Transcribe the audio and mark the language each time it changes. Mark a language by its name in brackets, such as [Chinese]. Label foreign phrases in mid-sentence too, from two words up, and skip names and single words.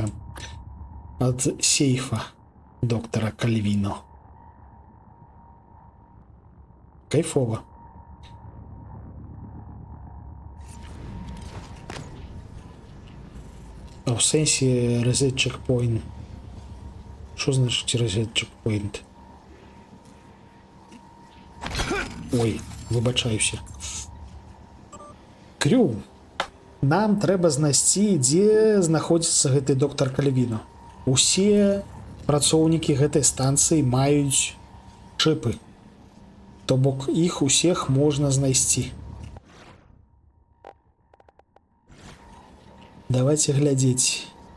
[Belarusian] Ад сейфа доктара Кальвіно. Кайфова. А ў сэнсе [English] reset checkpoint. [Ukrainian] Що значить [English] reset checkpoint? [Ukrainian] Ой, вибачаюся. Крю. [Belarusian] Нам трэба знайсці, дзе знаходзіцца гэты доктар Кальвіно. Усе працоўнікі гэтай станцыі маюць чыпы. То бок іх усіх можна знайсці. Давайте глядзець.